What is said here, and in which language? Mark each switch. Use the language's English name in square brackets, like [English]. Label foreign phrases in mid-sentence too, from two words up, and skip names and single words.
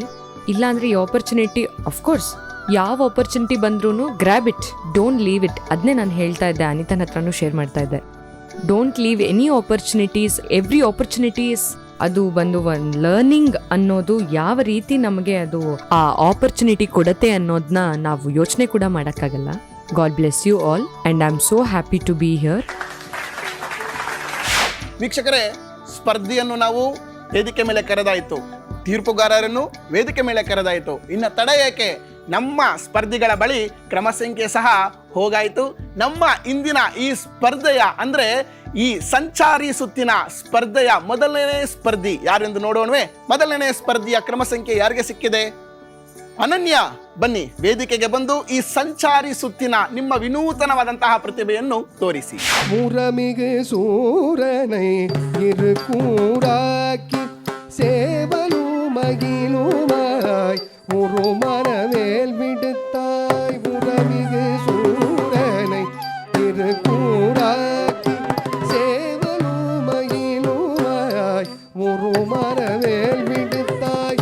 [Kannada] ಇಲ್ಲಾಂದ್ರೆ ಈ [English] opportunity, of course [Kannada] ಯಾವ ಆಪರ್ಚುನಿಟಿ ಬಂದ್ರೂ [English] grab it, don't leave it. [Kannada] ಅದನ್ನೇ ನಾನು ಹೇಳ್ತಾ ಇದ್ದೆ, ಅನಿತನ ಹತ್ರನೂ ಶೇರ್ ಮಾಡ್ತಾ ಇದ್ದೆ. [English] don't leave any opportunities, every opportunities. [Kannada] ಅದು ಬಂದು ಒಂದು ಲರ್ನಿಂಗ್ ಅನ್ನೋದು ಯಾವ ರೀತಿ ನಮಗೆ ಅದು ಆ ಆಪರ್ಚುನಿಟಿ ಕೊಡತ್ತೆ ಅನ್ನೋದನ್ನ ನಾವು ಯೋಚನೆ ಕೂಡ ಮಾಡೋಕ್ಕಾಗಲ್ಲ. [English] God bless you all and I am so happy to be here. [Kannada] ವೀಕ್ಷಕರೇ, ಸ್ಪರ್ಧೆಯನ್ನು ನಾವು ವೇದಿಕೆ ಮೇಲೆ ಕರೆದಾಯಿತು, ತೀರ್ಪುಗಾರರನ್ನು ವೇದಿಕೆ ಮೇಲೆ ಕರೆದಾಯಿತು. ಇನ್ನು ತಡ ಏಕೆ? ನಮ್ಮ ಸ್ಪರ್ಧಿಗಳ ಬಳಿ ಕ್ರಮ ಸಂಖ್ಯೆ ಸಹ ಹೋಗಾಯಿತು. ನಮ್ಮ ಇಂದಿನ ಈ ಸ್ಪರ್ಧೆಯ ಅಂದರೆ ಈ ಸಂಚಾರಿ ಸುತ್ತಿನ ಸ್ಪರ್ಧೆಯ ಮೊದಲನೇ ಸ್ಪರ್ಧಿ ಯಾರೆಂದು ನೋಡೋಣವೇ? ಮೊದಲನೇ ಸ್ಪರ್ಧಿಯ ಕ್ರಮ ಸಂಖ್ಯೆ ಯಾರಿಗೆ ಸಿಕ್ಕಿದೆ? ಅನನ್ಯ, ಬನ್ನಿ ವೇದಿಕೆಗೆ ಬಂದು ಈ ಸಂಚಾರಿ ಸುತ್ತಿನ ನಿಮ್ಮ ವಿನೂತನವಾದಂತಹ ಪ್ರತಿಭೆಯನ್ನು ತೋರಿಸಿ. [Tamil] முறமிகு சூரனை இருக்கூடாக்கி சேவலு மகிழுமாய் ஒரு மனவேல் விடுத்தாய். முறமிகு சூரனை இருக்கூடாக்கி சேவலு மகிழுமாய் ஒரு மனவேல் விடுத்தாய்.